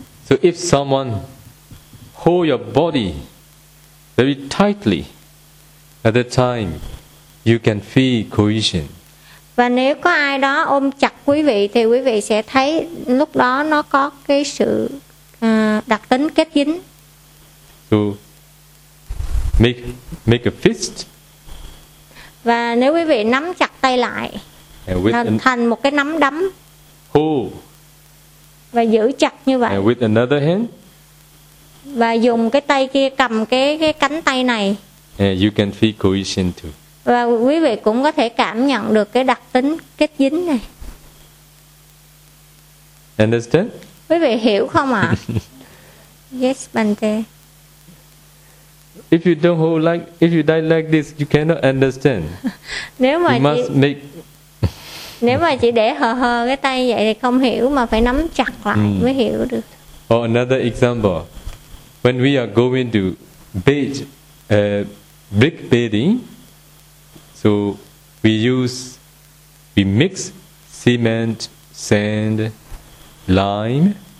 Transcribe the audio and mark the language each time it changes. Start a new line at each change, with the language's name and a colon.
English: So if someone hold your body very tightly at that time, you can feel cohesion.
Vietnamese: Và nếu có ai đó ôm chặt quý vị thì quý vị sẽ thấy lúc đó nó có cái sự đặc tính kết dính.
English: So make a fist.
Vietnamese: Và nếu quý vị nắm chặt tay lại thành một cái nắm đấm.
English: Hold.
Vietnamese: Và giữ chặt như vậy.
English: And with another hand.
Vietnamese: Và dùng cái tay kia cầm cái cánh tay này.
English: And you can feel cohesion too.
Vietnamese: Và quý vị cũng có thể cảm nhận được cái đặc tính kết dính này.
English: Understand?
Vietnamese: Quý vị hiểu không ạ?
English: Yes, Bante. If you don't hold like, if you die like this, you cannot understand.
Vietnamese: Nếu mà
English: you must make.
Vietnamese: Nếu mà chỉ để hờ hờ cái tay vậy thì không hiểu, mà phải nắm chặt lại mới hiểu được.
English: Or another example, when we are going to bathe, brick bathing, so we mix cement, sand, lime.